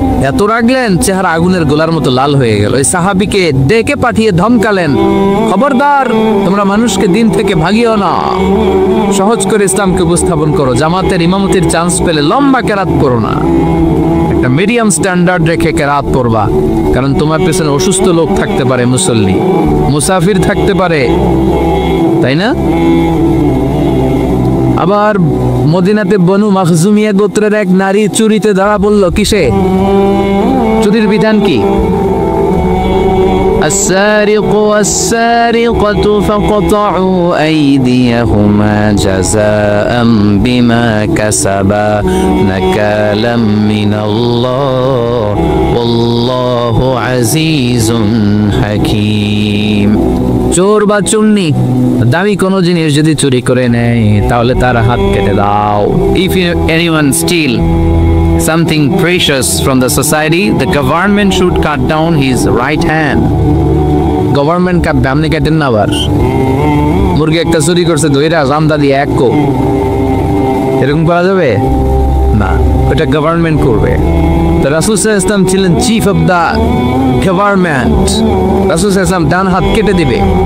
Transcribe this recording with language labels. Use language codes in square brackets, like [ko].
[bn] এত রাগলেন, চেহারা আগুনের গোলার মতো লাল হয়ে গেল। ওই সাহাবীকে ডেকে পাঠিয়ে ধমকালেন, খবরদার, তোমরা মানুষকে দিন থেকে ভাগিও না, সহজ করে ইসলামকে উপস্থাপন করো, জামাতের ইমামতির চান্স পেলে লম্বা কেরাত করো না, একটা [en] medium standard [bn] রেখে কেরাত করবা, কারণ তোমার পেছনে অসুস্থ লোক থাকতে পারে, মুসল্লি, মুসাফির থাকতে পারে, তাই না? আবার মদিনাতে বনু মাখজুমিয়া গোত্রের এক নারী চুরিতে ধরা পড়ল। কিসে? চুরির বিধান কি? [ar] السارق والسارقة فقطعوا أيديهما جزاء بما كسبا نكالا من الله والله عزيز حكيم। [bn] চোর বা চুন্নি দামি কোনো জিনিস যদি চুরি করে নেয় তাহলে তার হাত কেটে দাও। [en] If anyone steal something precious from the society, the government should cut down his right hand. [bn] Government কাটবে, আপনি কাটেন না। আবার মুরগি একটা চুরি করছে, ধইরা জামদা দিয়ে এক কোপ, এরকম করা যাবে না, ওটা গভর্নমেন্ট করবে। তো রাসূল সাল্লাল্লাহু আলাইহি ওয়াসাল্লাম ছিলেন [en] chief of the government, [bn] রাসূল সাল্লাল্লাহু আলাইহি ওয়াসাল্লাম ডান হাত কেটে দিবে।